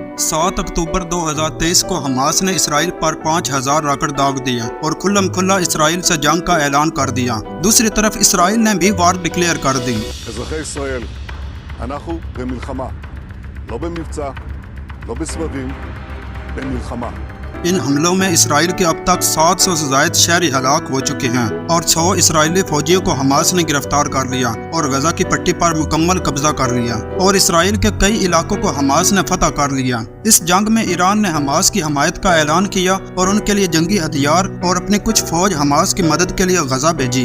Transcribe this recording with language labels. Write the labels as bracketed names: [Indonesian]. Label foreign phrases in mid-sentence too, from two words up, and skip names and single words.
[Urdu] 7 اکتوبر 2023 کو حماس نے اسرائیل پر 5000 راکٹ داغ دیے اور کھلم کھلا اسرائیل سے جنگ کا اعلان کر دیا. دوسری طرف اسرائیل نے بھی [English] war declare [Urdu] کر دی. [Hebrew] אזרחי ישראל, אנחנו במלחמה, לא במבצע, לא בסבבים, במלחמה। [Urdu] ان حملوں میں اسرائیل کے اب تک 700 سے زیادہ شہری ہلاک ہو چکے ہیں اور 100 اسرائیلی فوجیوں کو حماس نے گرفتار کر لیا اور غزہ کی پٹی پر مکمل قبضہ کر لیا اور اسرائیل کے کئی علاقوں کو حماس نے فتح کر لیا. اس جنگ میں ایران نے حماس کی حمایت کا اعلان کیا اور ان کے لیے جنگی ہتھیار اور اپنی کچھ فوج حماس کی مدد کے لیے غزہ بھیجی.